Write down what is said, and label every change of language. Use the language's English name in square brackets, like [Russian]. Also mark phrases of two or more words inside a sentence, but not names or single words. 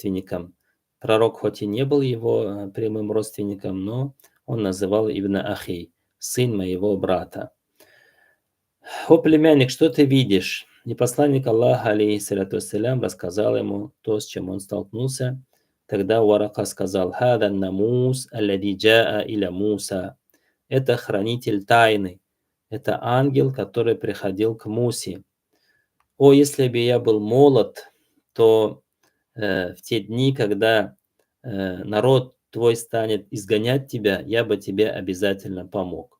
[Russian] Пророк хоть и не был его прямым родственником, но он называл [Arabic] ابن أخي, [Russian] сын моего брата. О племянник, что ты видишь? И посланник Аллаха, [Arabic] عليه الصلاة والسلام, [Russian] рассказал ему то, с чем он столкнулся. Тогда Варака сказал: [Arabic] «هذا ناموس الذي جاء إلى موسى». [Russian] Это хранитель тайны. Это ангел, который приходил к Мусе. О, если бы я был молод, то в те дни, когда народ твой станет изгонять тебя, я бы тебе обязательно помог.